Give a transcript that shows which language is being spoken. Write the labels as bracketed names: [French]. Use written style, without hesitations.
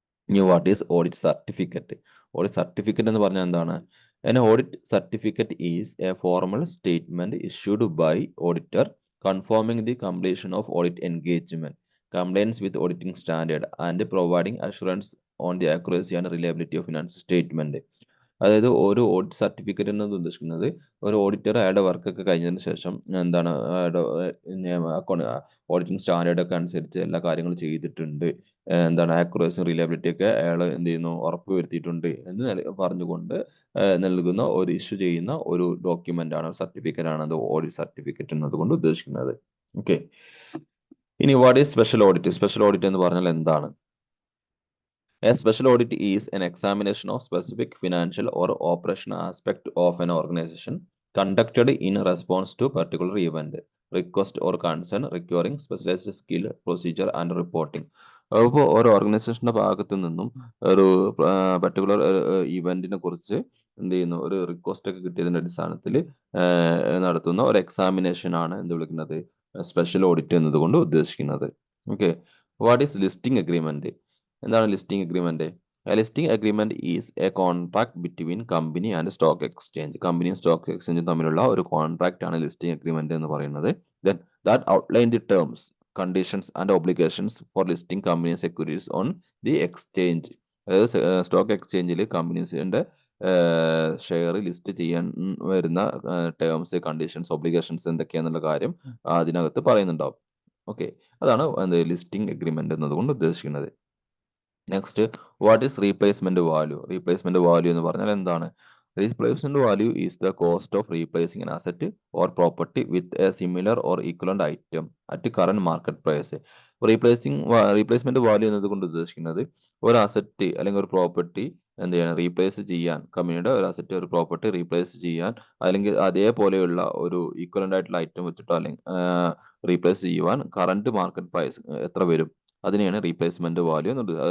[Malayalam] ഇനി [English] What is audit certificate? [Malayalam] Audit certificate എന്ന് പറഞ്ഞാൽ എന്താണ്? [English] An audit certificate is a formal statement issued by auditor confirming the completion of audit engagement, compliance with auditing standard, and providing assurance on the accuracy and reliability of financial statement. [Malayalam] അതായത് ഒരു audit certificate എന്നത് ഉദ്ദേശിക്കുന്നത് ഒരു auditor അയാളുടെ വർക്കൊക്കെ കഴിഞ്ഞതിന് ശേഷം എന്താണ് അക്കൗണ്ട് ഓഡിറ്റിംഗ് സ്റ്റാൻഡേർഡ് ഒക്കെ അനുസരിച്ച് എല്ലാ കാര്യങ്ങളും ചെയ്തിട്ടുണ്ട്, എന്താണ് ആക്യുറസിയും റിലയബിലിറ്റി ഒക്കെ അയാൾ എന്ത് ചെയ്യുന്നു ഉറപ്പ് വരുത്തിയിട്ടുണ്ട് എന്ന് പറഞ്ഞുകൊണ്ട് നൽകുന്ന ഒരു ഇഷ്യൂ ചെയ്യുന്ന ഒരു ഡോക്യുമെന്റ് ആണ്, സർട്ടിഫിക്കറ്റ് ആണ് അത് ഓഡിറ്റ് സർട്ടിഫിക്കറ്റ് എന്നതുകൊണ്ട് ഉദ്ദേശിക്കുന്നത്. ഓക്കെ, ഇനി [English] What is special audit? [Malayalam] Special audit എന്ന് പറഞ്ഞാൽ എന്താണ്? [English] A special audit is an examination of specific financial or operational aspect of an organization conducted in response to particular event, request or concern requiring specialized skill, procedure and reporting. [Malayalam] അപ്പോൾ ഒരു ഓർഗനൈസേഷന്റെ ഭാഗത്തു നിന്നും ഒരു particular ഇവന്റിനെ കുറിച്ച് എന്ത് ചെയ്യുന്നു, ഒരു റിക്വസ്റ്റ് ഒക്കെ കിട്ടിയതിന്റെ അടിസ്ഥാനത്തിൽ നടത്തുന്ന ഒരു എക്സാമിനേഷൻ ആണ് എന്ത് വിളിക്കുന്നത്? സ്പെഷ്യൽ ഓഡിറ്റ് എന്നതുകൊണ്ട് ഉദ്ദേശിക്കുന്നത്. Okay, [English] What is listing agreement? [Malayalam] എന്താണ് [English] Listing agreement? Listing agreement is a contract between company and stock exchange. [Malayalam] കമ്പനിയും സ്റ്റോക്ക് എക്സ്ചേഞ്ചും തമ്മിലുള്ള ഒരു കോൺട്രാക്ട് ആണ് ലിസ്റ്റിംഗ് അഗ്രിമെന്റ് എന്ന് പറയുന്നത്. [English] Then that outline the terms, conditions and obligations for listing company securities on the exchange. [Malayalam] അതായത് stock എക്സ്ചേഞ്ചിൽ കമ്പനീസിന്റെ share list ചെയ്യാൻ വരുന്ന ടേംസ്, കണ്ടീഷൻസ്, ഒബ്ലിഗേഷൻസ് എന്തൊക്കെയാന്നുള്ള കാര്യം അതിനകത്ത് പറയുന്നുണ്ടാവും. ഓക്കെ, അതാണ് ലിസ്റ്റിംഗ് അഗ്രിമെന്റ് എന്നതുകൊണ്ട് ഉദ്ദേശിക്കുന്നത്. [English] Next, what is replacement value? [Malayalam] Replacement value എന്ന് പറഞ്ഞാൽ എന്താണ്? [English] Replacement value is the cost of replacing an asset or property with a similar or equivalent item at current market price. [Malayalam] Replacement value എന്നതുകൊണ്ട് ഉദ്ദേശിക്കുന്നത് ഒരു asset അല്ലെങ്കിൽ ഒരു property എന്ത് ചെയ്യണം, റീപ്ലേസ് ചെയ്യാൻ, കമ്പനിയുടെ ഒരു അസറ്റ് ഒരു പ്രോപ്പർട്ടി റീപ്ലേസ് ചെയ്യാൻ അല്ലെങ്കിൽ അതേപോലെയുള്ള ഒരു ഈക്വലന്റ് ആയിട്ടുള്ള ഐറ്റം വെച്ചിട്ടോ അല്ലെങ്കിൽ റീപ്ലേസ് ചെയ്യുവാൻ കറന്റ് മാർക്കറ്റ് പ്രൈസ് എത്ര വരും, അതിനെയാണ് റീപ്ലേസ്മെന്റ് വാല്യൂ എന്നുള്ളത്.